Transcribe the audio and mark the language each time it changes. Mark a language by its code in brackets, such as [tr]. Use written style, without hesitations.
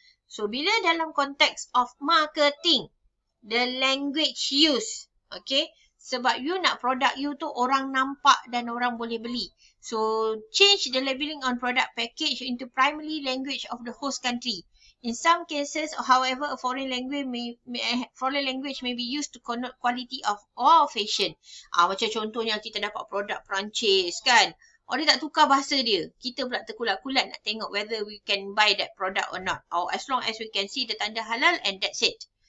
[ms] So, bila dalam konteks of marketing, [en] the language use, [ms] okay, sebab you nak produk you tu orang nampak dan orang boleh beli. [en] So, change the labeling on product package into primary language of the host country. In some cases, however, a foreign language may be used to connote quality of or fashion. [ms] Macam contohnya kita dapat produk Perancis kan. Dia tak tukar bahasa dia. Kita pula terkulat-kulat nak tengok [en] whether we can buy that product or not. Or as long as we can see the tanda halal and that's it.